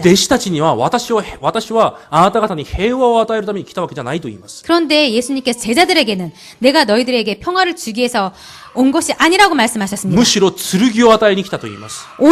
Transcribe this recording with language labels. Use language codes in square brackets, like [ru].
[ja] 弟子たちには、私はあなた方に平和を与えるために来たわけじゃないと言います。 [ko] 그런데 예수님께서 제자들에게는 내가 너희들에게 평화를 주기 위해서 온 것이 아니라고 말씀하셨습니다. [ja] むしろ剣を与えに来たと言います。